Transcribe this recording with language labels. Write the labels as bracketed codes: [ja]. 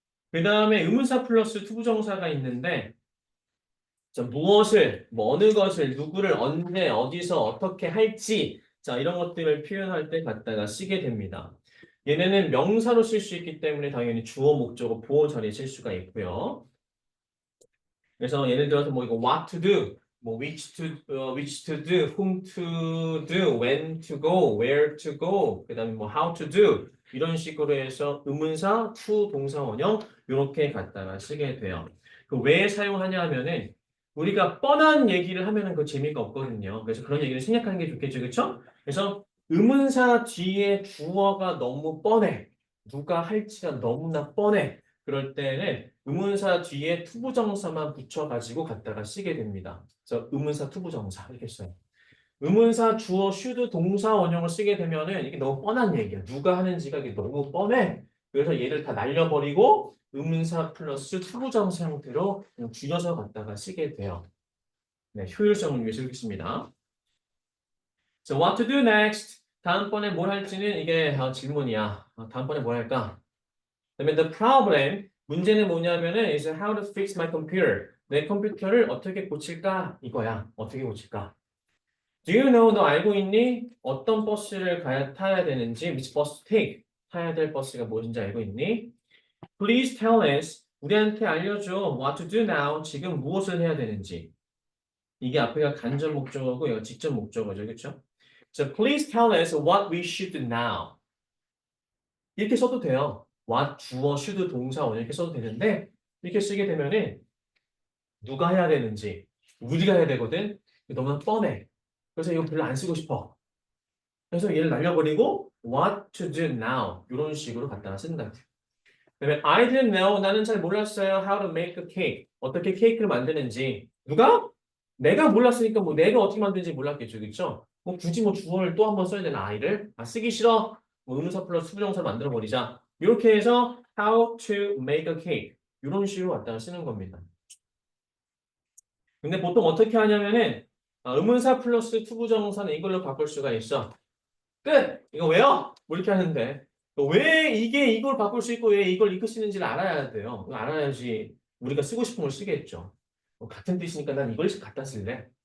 [ko] 그 다음에 의문사 플러스 투부정사가 있는데 자, 무엇을, 뭐 어느 것을, 누구를 언제, 어디서, 어떻게 할지 자, 이런 것들을 표현할 때 갖다가 쓰게 됩니다. 얘네는 명사로 쓸 수 있기 때문에 당연히 주어, 목적어, 보어 자리에 쓸 수가 있고요. 그래서 예를 들어서 뭐 이거 [en] what to do, [ko] 뭐 [en] which to do, whom to do, when to go, where to go, [ko] 그다음에 뭐 [en] how to do [ko] 이런 식으로 해서 의문사, to 동사 원형 이렇게 갖다가 쓰게 돼요. 그 왜 사용하냐 하면은 우리가 뻔한 얘기를 하면은 그 재미가 없거든요. 그래서 그런 얘기를 생략하는 게 좋겠죠, 그렇죠? 그래서 의문사 뒤에 주어가 너무 뻔해. 누가 할지가 너무나 뻔해. 그럴 때는 의문사 뒤에 투부정사만 붙여가지고 갖다가 쓰게 됩니다. 그래서 의문사 투부정사 이렇게 써요. 의문사 주어 should 동사 원형을 쓰게 되면은 이게 너무 뻔한 얘기야. 누가 하는지가 이게 너무 뻔해. 그래서 얘를 다 날려버리고 의문사 플러스 투부정사 형태로 그냥 줄여서 갖다가 쓰게 돼요. 네, 효율성을 위해서 읽겠습니다. [en] So what to do next? [ko] 다음번에 뭘 할지는 이게 질문이야. 다음번에 뭘 할까? 그다음에 [en] the problem [ko] 문제는 뭐냐면은 [en] is how to fix my computer. [ko] 내 컴퓨터를 어떻게 고칠까? 이거야. 어떻게 고칠까? [en] Do you know? [ko] 너 알고 있니? 어떤 버스를 타야 되는지, [en] which bus to take? [ko] 타야 될 버스가 무엇인지 알고 있니? [en] Please tell us. [ko] 우리한테 알려줘. [en] What to do now? [ko] 지금 무엇을 해야 되는지. 이게 앞에가 간접 목적어고 이거 직접 목적어죠. 그렇죠? [en] So please tell us what we should do now. [ko] 이렇게 써도 돼요. what, 주어, should, 동사, 원형 이렇게 써도 되는데 이렇게 쓰게 되면은 누가 해야 되는지 우리가 해야 되거든. 너무나 뻔해. 그래서 이거 별로 안 쓰고 싶어. 그래서 얘를 날려버리고 [en] what to do now [ko] 이런 식으로 갖다가 쓴다. [en] 그다음에 I didn't know. [ko] 나는 잘 몰랐어요. [en] How to make a cake. [ko] 어떻게 케이크를 만드는지. 누가? 내가 몰랐으니까 뭐 내가 어떻게 만드는지 몰랐겠죠. 그렇죠? 뭐 굳이 뭐 주어를 또 한 번 써야 되나 I를? 아 쓰기 싫어. 뭐 의문사 플러스 수부정사를 만들어 버리자. 이렇게 해서 [en] how to make a cake. [ko] 이런 식으로 갖다가 쓰는 겁니다. 근데 보통 어떻게 하냐면은 의문사 플러스 투부정사는 이걸로 바꿀 수가 있어. 끝! 이거 왜요? 뭐 이렇게 하는데 왜 이게 이걸 바꿀 수 있고 왜 이걸 이끌 수 있는지를 알아야 돼요. 이거 알아야지 우리가 쓰고 싶은 걸 쓰겠죠. 같은 뜻이니까 난 이걸 갖다 쓸래.